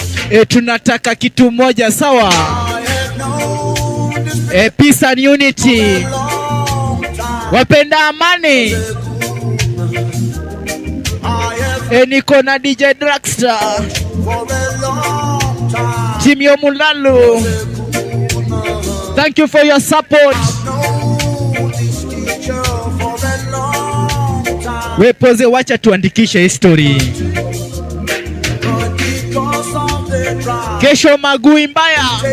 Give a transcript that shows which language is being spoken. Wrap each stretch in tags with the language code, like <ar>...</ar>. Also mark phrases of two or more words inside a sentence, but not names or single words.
<sw>Eh, tunataka kitu moja, sawa?</sw> <en>Eh, peace and unity.</en> <sw>Wapenda amani. Eh, niko na D J Dragster. Team Yo Mulalu.</sw> <en>Thank you for your support.</en> <sw>We Poze, wacha tuandikishe history. Kesho magui mbaya.</sw>